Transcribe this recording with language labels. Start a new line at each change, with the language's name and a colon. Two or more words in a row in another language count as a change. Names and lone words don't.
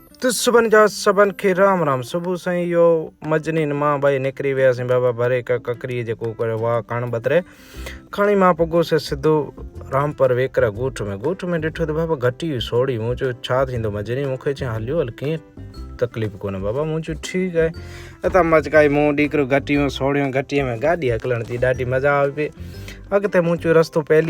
Sindhi: तो सुबन जा सबन खे राम राम सुबह साईं यो मजनी मां भाई निकरी वियासीं बाबा भरे का ककरी जेको करे वाह कण बतरे खणी मां पगो से सिधो रामपर वेकरा गोठ में ॾिठो त बाबा घटी सोड़ी मूं चयो छा थींदो मजनी मूंखे चई हलियो हल कीअं तकलीफ़ कोन्हे बाबा मूं चयो ठीकु आहे अता मचकाई मूं ॾीकरो घटी में सोड़ियो घटीअ में गाॾी हकलण थी ॾाढी मज़ा आवे पई अॻिते मूं चयो रस्तो पहली